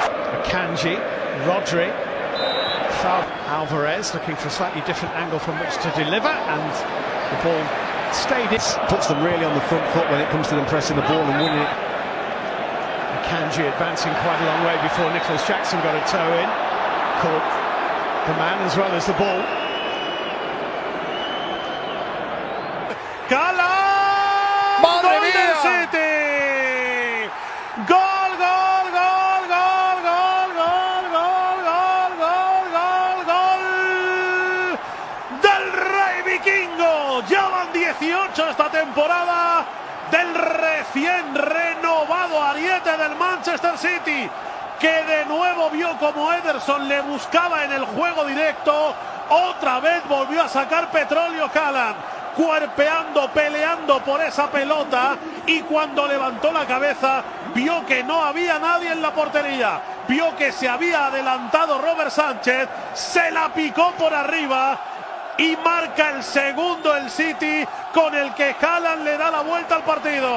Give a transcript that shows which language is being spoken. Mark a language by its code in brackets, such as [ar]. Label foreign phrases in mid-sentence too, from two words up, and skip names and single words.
[en] Akanji, Rodri, Alvarez looking for a slightly different angle from which to deliver, and the ball stayed. It puts them really on the front foot when it comes to them pressing the ball and winning it. Akanji advancing quite a long way before Nicholas Jackson got a toe in. Caught the man as well as the ball. Haaland! [es] ¡Madre ¡Gol del City! ¡Gol, gol, gol, gol, gol, gol, gol, gol, gol, gol, gol! ¡Del Rey Vikingo! Ya van 18 esta temporada del recién renovado ariete del Manchester City, que de nuevo vio como Ederson le buscaba en el juego directo. Otra vez volvió a sacar petróleo Haaland, cuerpeando, peleando por esa pelota, y cuando levantó la cabeza vio que no había nadie en la portería, vio que se había adelantado Robert Sánchez, se la picó por arriba y marca el segundo el City, con el que Haaland le da la vuelta al partido.